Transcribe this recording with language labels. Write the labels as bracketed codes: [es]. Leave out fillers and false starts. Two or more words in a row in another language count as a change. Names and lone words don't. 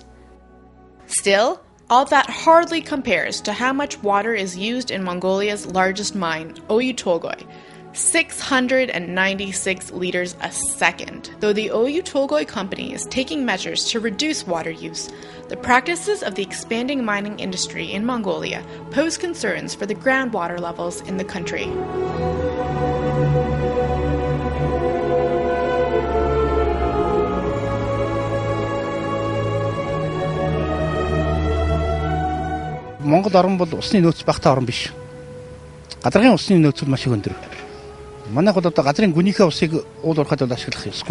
[en] Still, all that hardly compares to how much water is used in Mongolia's largest mine, Oyu Tolgoi, 696 liters a second. Though the Oyu Tolgoi company is taking measures to reduce water use, the practices of the expanding mining industry in Mongolia pose concerns for the groundwater levels in the country. [mn] Монгол орн бол усны нөөц багтаа орн биш. Гадаргын усны нөөц бол маш их өндөр. Манайх бол одоо газрын гүнийхээ усыг уул уурхайд бол ашиглах ёсгүй.